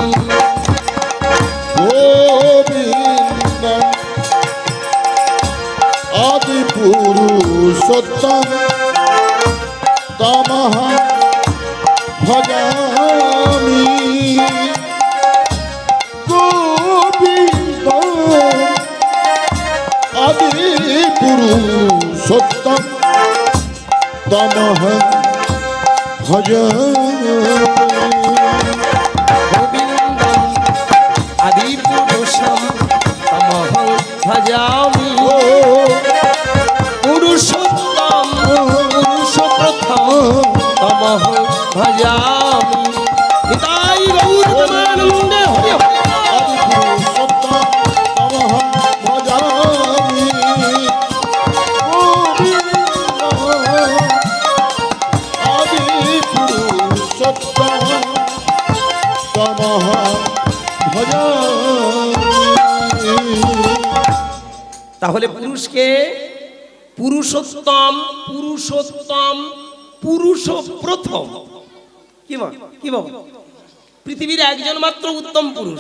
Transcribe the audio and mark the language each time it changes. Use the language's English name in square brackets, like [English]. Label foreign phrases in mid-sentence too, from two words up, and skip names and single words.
[Sanskrit] গোবিন্দম আদি পুরুষোত্তম তমহং ভজামি গোবিন্দম আদি পুরুষোত্তম তমহং ভজামি গোবিন্দম আদিপুরুষম তমহং ভজামি পুরুষোত্তম পুরুষ প্রথম তমহং ভজামি [Bangla] নিতাই গৌর প্রেমানন্দে হরি হরি [Sanskrit] আদি পুরুষোত্তম তমহং ভজামি গোবিন্দম আদি পুরুষোত্তম তমহং ভজামি। [Bangla] তাহলে পুরুষকে পুরুষোত্তম পুরুষোত্তম পুরুষ প্রথম কি বাবা পৃথিবীর একজন মাত্র উত্তম পুরুষ।